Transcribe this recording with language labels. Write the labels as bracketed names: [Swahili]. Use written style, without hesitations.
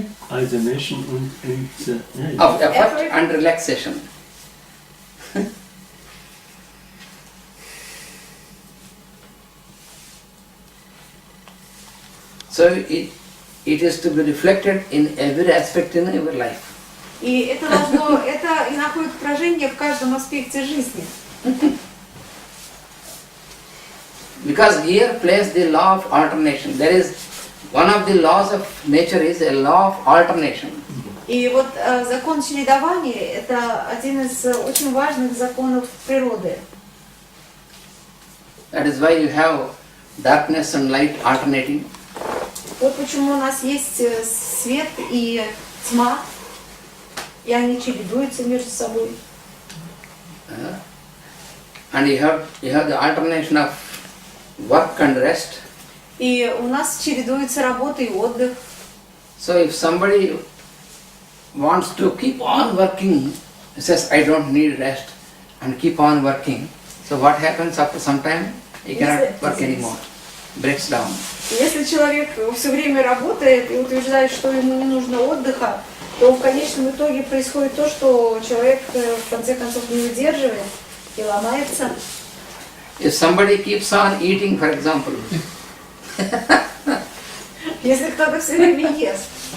[English] alternation and Of effort and relaxation. So it is to be reflected in every aspect in your life. [Russian] И это находит отражение в каждом аспекте жизни. [English] Because here plays the law of alternation. There is one of the laws of nature is a law of alternation. [Russian] И вот закон чередования – это один из очень важных законов природы. [English] That is why you have darkness and light alternating. [Russian] Вот почему у нас есть свет и тьма, и они чередуются между собой. [English] And you have the alternation of work and rest. [Russian] И у нас чередуется работа и отдых. [English] So if somebody wants to keep on working, says I don't need rest and keep on working, so what happens after some time? He cannot work anymore, breaks down. [Russian] Если человек все время работает и утверждает, что ему не нужно отдыха, то в конечном итоге происходит то, что человек в конце концов не выдерживает и ломается. [English] If somebody keeps on eating, for example, [Russian] Если кто-то все время ест.